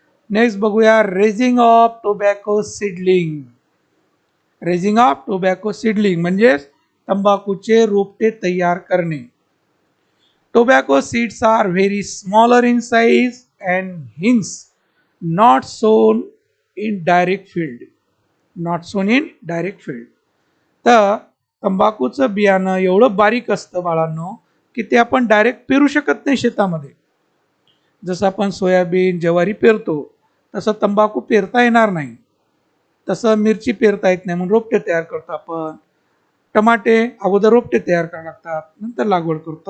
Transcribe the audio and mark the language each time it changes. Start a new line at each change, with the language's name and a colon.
English: Next बघूया raising of tobacco seedling. Raising of tobacco seedling
Marathi: म्हणजे तंबाखूचे रोपटे तयार करणे.
English: Tobacco seeds are very smaller in size and hence not sown in direct field. Not sown in direct field.
Marathi: तर तंबाखूचं बियाणं एवढं बारीक असतं बाळांनो की ते आपण डायरेक्ट पेरू शकत नाही शेतामध्ये. जसं आपण सोयाबीन, ज्वारी पेरतो तसं तंबाखू पेरता येणार नाही. तसं मिरची पेरता येत नाही म्हणून रोपटे तयार करतो आपण. टमाटे अगोदर रोपटे तयार करावे लागतात, नंतर लागवड करतो.